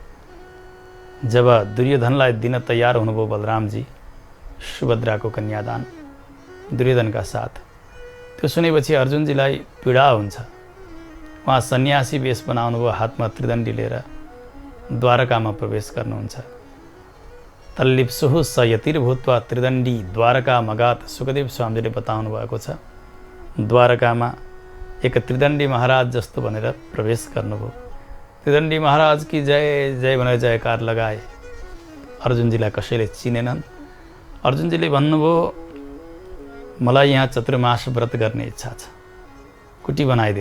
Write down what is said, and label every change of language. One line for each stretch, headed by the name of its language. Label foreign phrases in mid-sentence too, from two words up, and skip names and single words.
Nepali: जब दुर्योधनलाई दिन तयार हुनुभयो बलरामजी सुभद्राको कन्यादान दुर्योधनका साथ, त्यो सुनेपछि अर्जुनजीलाई पीडा हुन्छ। उहाँ सन्यासी वेश बनाउनुभयो, हातमा त्रिदण्डी लिएर द्वारकामा प्रवेश गर्नुहुन्छ।
Sanskrit: तल्लिप्सुः स यतिर्भूत्वा त्रिदण्डी द्वारका मगात,
Nepali: सुखदेव स्वामीले बताउनु भएको छ। द्वारकामा एक त्रिदण्डी महाराज जस्तो भनेर प्रवेश गर्नुभयो। त्रिदण्डी महाराज की जय जय भनेर जयकार लगाए। अर्जुनजीलाई कसैले चिनेनन्। अर्जुनजीले भन्नुभयो, मलाई यहाँ चतुर्मास व्रत गर्ने इच्छा छ, कुटी बनाइदियो।